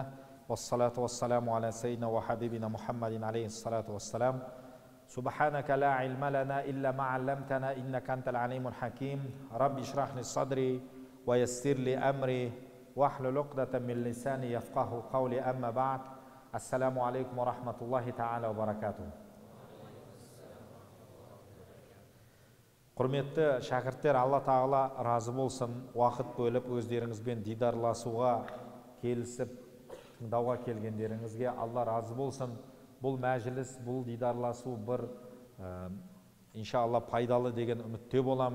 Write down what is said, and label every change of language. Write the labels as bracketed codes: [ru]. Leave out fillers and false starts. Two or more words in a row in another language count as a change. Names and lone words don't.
[ar] والصلاة والسلام على سيدنا وحبيبنا محمد عليه الصلاة والسلام. سبحانك لا علم لنا إلا ما علمتنا إنك أنت العليم الحكيم. رب اشرح لي صدري ويسر لي أمري واحلل عقدة من لساني يفقهوا قولي، أما بعد. السلام عليكم ورحمة الله تعالى وبركاته. [kk] Құрметті шәкірттер, Алла Тағала разы болсын, уақыт бөліп өздеріңізбен дидарласуға келісіп тыңдауға келгендеріңізге Алла разы болсын. Бұл мәжіліс, бұл дидарласу бір иншалла пайдалы деген үмітте боламын.